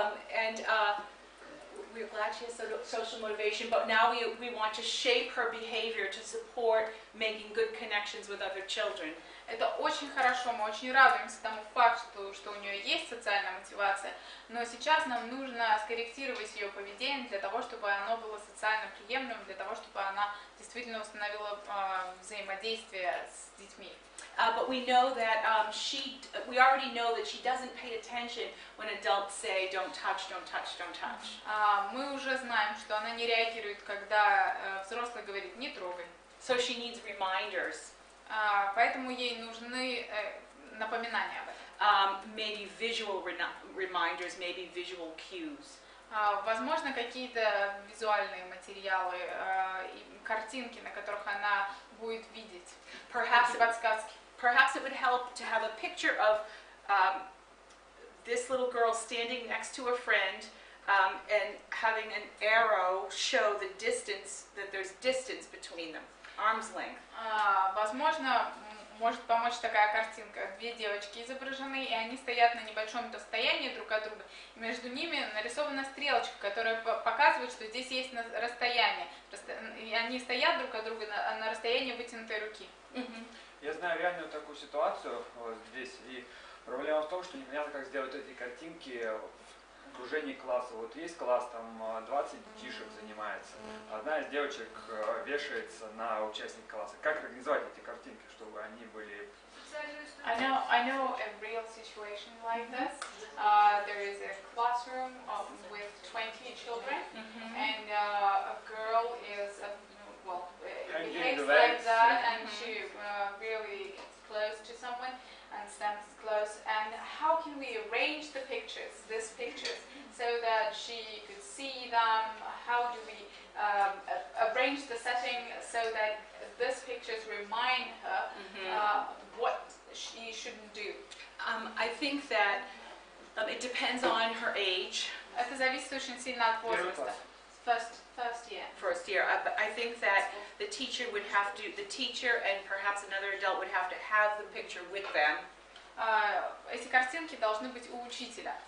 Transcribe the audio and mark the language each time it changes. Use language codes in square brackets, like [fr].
[en] And we're glad she has social motivation, but now we want to shape her behavior to support making good connections with other children. [ru] Это очень хорошо, мы очень радуемся тому факту, что у нее есть социальная мотивация, но сейчас нам нужно скорректировать ее поведение для того, чтобы оно было социально приемлемым, для того, чтобы она действительно установила взаимодействие с детьми. [en] But we know that we already know that she doesn't pay attention when adults say don't touch, don't touch, don't touch. [ru] Мы уже знаем, что она не реагирует, когда взрослый говорит «не трогай». [en] So she needs reminders. [ru] Поэтому ей нужны напоминания об этом. [en] Maybe visual reminders, maybe visual cues. [ru] Возможно, какие-то визуальные материалы, картинки, на которых она будет видеть. Подсказки. [en] Perhaps it would help to have a picture of this little girl standing next to a friend and having an arrow show the distance, that there's distance between them, arm's length. [ru] Возможно, может помочь такая картинка. Две девочки изображены, и они стоят на небольшом расстоянии друг от друга. И между ними нарисована стрелочка, которая показывает, что здесь есть расстояние. И они стоят друг от друга на расстоянии вытянутой руки. Я знаю реальную такую ситуацию вот здесь, и проблема в том, что непонятно, как сделать эти картинки в окружении класса. Вот есть класс, там 20 детишек занимается, одна из девочек вешается на участника класса. Как организовать эти картинки, чтобы они были... [en] I know a real situation like this. There is a classroom with 20 children, and a girl is behaves like that, and she really gets close to someone and stands close. And how can we arrange the pictures, these pictures, so that she could see them? How do we arrange the setting so that these pictures remind her what she shouldn't do? I think that it depends on her age. [ru] Это зависит очень сильно от возраста. [en] First year. First year, but I think that the teacher and perhaps another adult would have to have the picture with them. [ru] Эти картинки должны быть у учителя.